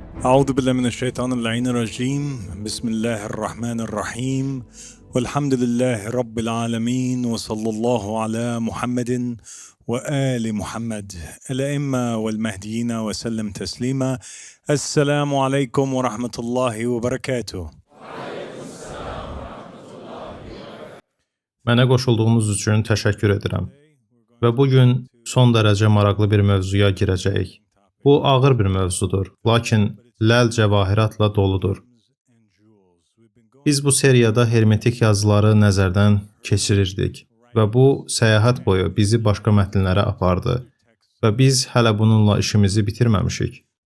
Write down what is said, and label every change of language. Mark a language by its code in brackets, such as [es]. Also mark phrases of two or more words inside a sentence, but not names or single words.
[ar] أعوذ بالله من الشيطان اللعين الرجيم بسم الله الرحمن الرحيم والحمد لله رب العالمين وصلى الله على محمد وآل محمد الأئمة والمهديين وسلم تسليما. السلام عليكم ورحمة الله وبركاته. [az] Mənə qoşulduğunuz üçün təşəkkür edirəm və bugün son dərəcə maraqlı bir mövzuya girəcəyik. Bu ağır bir mövzudur, lakin ləl cəvahiratla doludur. Biz bu seriyada hermetik yazıları nəzərdən keçirirdik və bu səyahət boyu bizi başqa mətnlərə apardı və biz hələ bununla işimizi bitirməmişik.